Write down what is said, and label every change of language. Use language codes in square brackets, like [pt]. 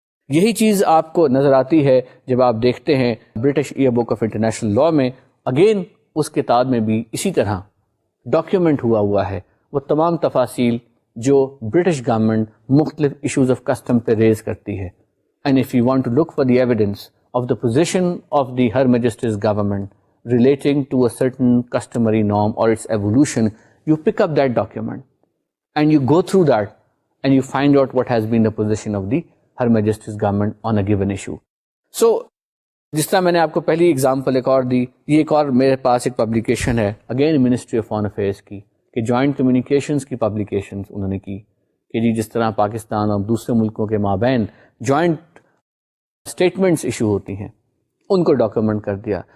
[ur] یہی چیز آپ کو نظر آتی ہے جب آپ دیکھتے ہیں British year book of international law میں. اگین اس کتاب میں بھی اسی طرح ڈاکیومنٹ ہوا ہے وہ تمام تفاصیل جو برٹش گورنمنٹ مختلف ایشوز آف کسٹم پہ ریز کرتی ہے. [en] And if you want to look for the evidence of the position of the Her Majesty's government relating to a certain customary norm or its evolution, you pick up that document and you go through that and you find out what has been the position of the Her Majesty's government on a given issue. [ur] So, جس طرح میں نے آپ کو پہلی example ایک اور دی, یہ ایک اور میرے پاس ایک پبلیکیشن ہے again ministry of foreign affairs کی, کہ جوائنٹ کمیونیکیشنز کی پبلیکیشنز انہوں نے کی کہ جی جس طرح پاکستان اور دوسرے ملکوں کے مابین جوائنٹ اسٹیٹمنٹس ایشو ہوتی ہیں ان کو ڈاکیومنٹ کر دیا.